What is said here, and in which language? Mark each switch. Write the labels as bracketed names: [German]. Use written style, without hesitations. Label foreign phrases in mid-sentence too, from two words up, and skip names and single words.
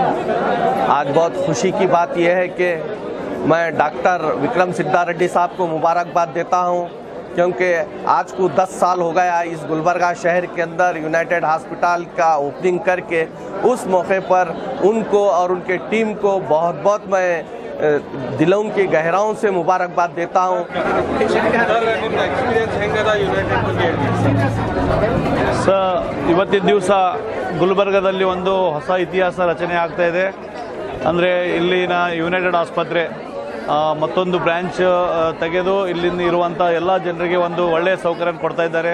[Hindi] आज बहुत खुशी की बात यह है कि मैं डॉक्टर विक्रम सिद्धा रेड्डी साहब को मुबारकबाद देता हूं, क्योंकि आज को 10 साल हो गया इस गुलबर्गा शहर के अंदर यूनाइटेड हॉस्पिटल का ओपनिंग करके। उस मौके पर उनको और उनके टीम को बहुत बहुत मैं दिलों की गहराइयों से मुबारकबाद देता हूँ। [Kannada] ಇವತ್ತಿನ ದಿವಸ ಗುಲ್ಬರ್ಗಾದಲ್ಲಿ ಒಂದು ಹೊಸ ಇತಿಹಾಸ ರಚನೆ ಆಗ್ತಾ ಇದೆ. ಅಂದರೆ ಇಲ್ಲಿನ ಯುನೈಟೆಡ್ ಆಸ್ಪತ್ರೆ ಮತ್ತೊಂದು ಬ್ರಾಂಚ್ ತೆಗೆದು ಇಲ್ಲಿಂದ ಇರುವಂಥ ಎಲ್ಲ ಜನರಿಗೆ ಒಂದು ಒಳ್ಳೆಯ ಸೌಕರ್ಯ ಕೊಡ್ತಾ ಇದ್ದಾರೆ.